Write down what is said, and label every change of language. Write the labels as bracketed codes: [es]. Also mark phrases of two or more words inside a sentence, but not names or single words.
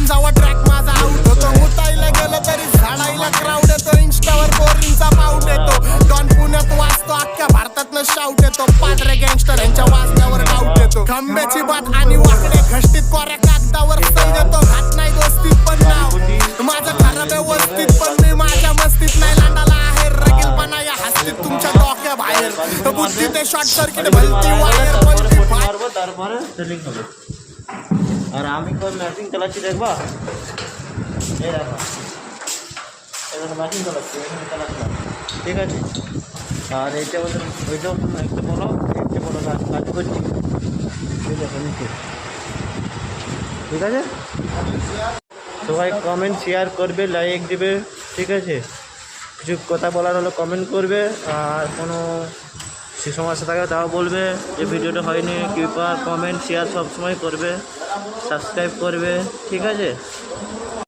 [mr] जावा ट्रॅक माझा आउट होतो मुतायला गेलं तरी झाडायला क्राऊड येतो इंस्टावर बोरिंगचा पाऊट येतो डॉन पुण्यात वाचतो अख्ख्या भारतातनं शाऊट येतो पादरे गँगस्टर यांच्या वाजण्यावर डाऊट येतो खंब्याची बात आणि वाकडे घष्टीत कोऱ्या कागदावर सही देतो घात नाही दोस्तीत पण नाव माझं खरं व्यवस्थित पण मी माझ्या मस्तीत नाही लांडाला आहे रगीलपणा या हस्तीत तुमच्या डोक्या बाहेर बुद्धी ते [en] short circuit [mr] भलती वायर पलटी [bn] আর আমি তো ম্যাচিং চালাচ্ছি দেখবা এই দেখো এটা ম্যাচিং চালাচ্ছি এখানে চালাচ্ছিলাম ঠিক আছে আর এইটা ওইটাও একটা বলো একটা বলো কাজ করছি ঠিক আছে নিচে ঠিক আছে সবাই [en] comment share [bn] করবে লাইক দিবে ঠিক আছে কিছু কথা বলার হলে কমেন্ট করবে আর কোনো সে সমস্যা থাকে তাও বলবে যে ভিডিওটা হয়নি কৃপা [en] comment share [bn] সবসময় করবে সাবস্ক্রাইব করবে ঠিক আছে।